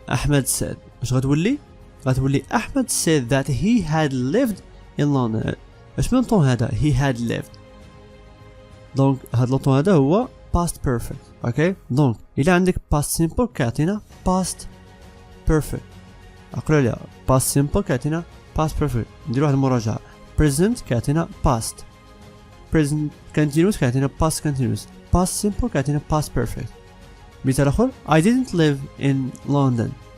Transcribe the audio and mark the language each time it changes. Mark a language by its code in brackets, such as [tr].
[en] احمد said [ar] اش غتولي [en] احمد said that he had lived in London. [ar] اش من طون هذا [en] he had lived. [ar] دونك هاد لوطون هذا هو past perfect. اوكي دونك الا عندك past simple كيعطينا past perfect. عقلوا عليها past simple كيعطينا past perfect. نديرو واحد المراجعه present كيعطينا past present continuous كيعطينا past continuous past simple كيعطينا past perfect. مثال اخر [en] I didn't live in London.